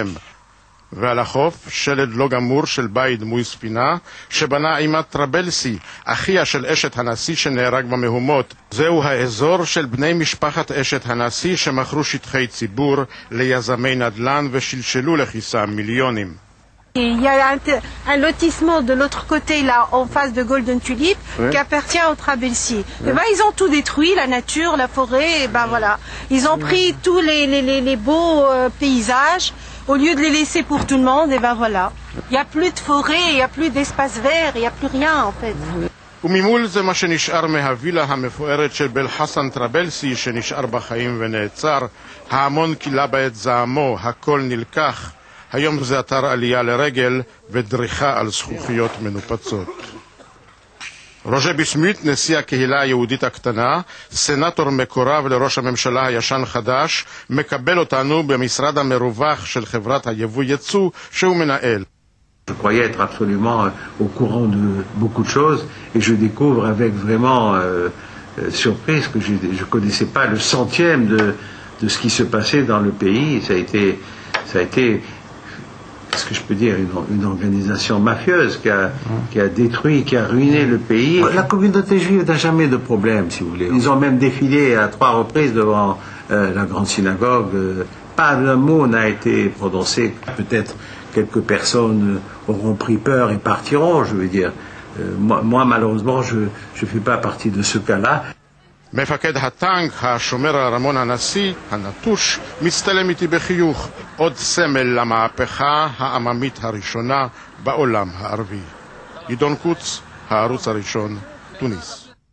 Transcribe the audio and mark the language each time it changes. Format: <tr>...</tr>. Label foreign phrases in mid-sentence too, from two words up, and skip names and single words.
<he>ועל החוף שלד לא גמור של בית דמוי ספינה שבנה עימת טרבלסי, אחיה של אשת הנשיא שנהרג במהומות. זהו האזור של בני משפחת אשת הנשיא שמכרו שטחי ציבור ליזמי נדל"ן ושלשלו לכיסם מיליונים.</he> <fr>Il y a un lotissement de l'autre côté, là, en face de Golden Tulip, oui, qui appartient au Trabelsi. Oui. Et ben, ils ont tout détruit, la nature, la forêt, et ben voilà. Ils ont pris tous les beaux paysages, au lieu de les laisser pour tout le monde, et ben voilà. Il n'y a plus de forêt, il n'y a plus d'espace vert, il n'y a plus rien, en fait.</fr> <he>וממול זה מה שנשאר מהווילה המפוארת של בלחסן טרבלסי שנשאר בחיים ונעצר. ההמון קילה בעת זעמו, הכל נלקח. היום זה אתר עלייה לרגל ודריכה על זכוכיות מנופצות. רוז'ה ביסמוט, נשיא הקהילה היהודית הקטנה, סנטור מקורב לראש הממשלה הישן חדש, מקבל אותנו במשרד המרווח של חברת היבוא יצוא שהוא מנהל.</he> <fr>Je croyais être absolument au courant de beaucoup de choses et je découvre avec vraiment surprise que je ne connaissais pas le centième de ce qui se passait dans le pays. Ça a été ce que je peux dire, une organisation mafieuse qui a détruit, qui a ruiné le pays. La communauté juive n'a jamais de problème, si vous voulez. Ils ont même défilé à 3 reprises devant la grande synagogue. Pas un mot n'a été prononcé. Peut-être quelques personnes auront pris peur et partiront, je veux dire. Moi, malheureusement, je ne fais pas partie de ce cas-là.</fr> <he>מפקד הטנק, השומר הרמון הנשיא, הנטוש, מצטלם איתי בחיוך. עוד סמל למהפכה העממית הראשונה בעולם הערבי. גדעון קוץ, הערוץ הראשון, תוניס.</he>